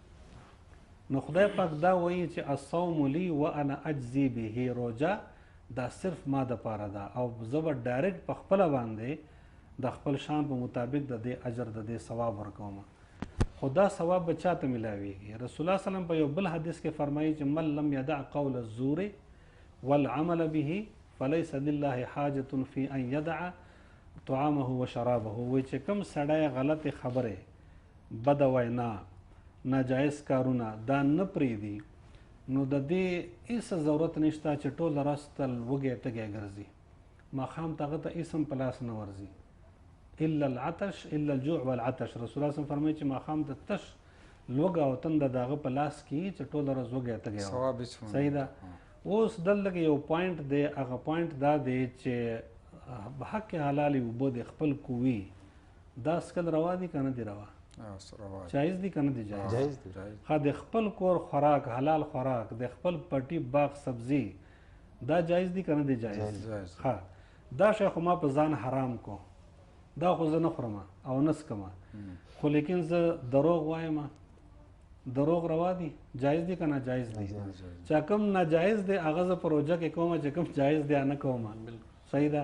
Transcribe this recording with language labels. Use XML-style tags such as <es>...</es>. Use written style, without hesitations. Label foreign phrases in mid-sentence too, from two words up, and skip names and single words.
<ps>نو خدای پاک دا وایي چې</ps> <ar>الصوم لی و انا اجزي به</ar> <ps>روژه دا صرف ما دپاره ده او زه به ډایرکټ په خپله باندې د خپل شان په مطابق د دې اجر د دې ثواب ورکوم. خو دا ثواب به چاته میلاویږي؟</ps> <ar>رسول الله صلی الله</ar> <ps>په یو بل حدیث کې فرمایي چې</ps> <ar>من لم یدع قول الزور والعمل به فلیس لله حاجة فی ان یدع طعامه و شرابه.</ar> <ps>وایي چې کوم سړی غلطې خبرې بده وینا ناجایز کارونه دا نه پرېږدي نو د دې هېڅ ضرورت نشته چې ټول ورځ تل وږی تږی ګرځي ماښام ته هغه ته هېڅ هم په لاس نه ورځي</ps> <ar>الا العطش الا الجوع والعطش. رسول الله صلی الله</ar> <ps>فرمایي چې ماښام ته تش لوږه او تنده د هغه په لاس کې چې ټوله ورځ وږی تږی صحیح ده. اوس دلته کې یو پوینټ دی هغه پوینټ دا دی چې حق حلالې اوبه د خپل کوي دا سکل روا دي که نه دي روا جایز دي که نه دي جایز ښه د خپل کور خوراک حلال خوراک د خپل پټي باغ سبزي دا جایز دي که نه دي جایز ښه دا شی خو ما په ځان حرام کو دا خو زه نه خورم او نه څکم خو لیکن زه دروغ وایم دروغ روا دي جایز دي که ناجایز دي چا کوم ناجایز دی هغه زه په روژه کې کوم چې کوم جایز دی نه کوم صحیح ده.</ps>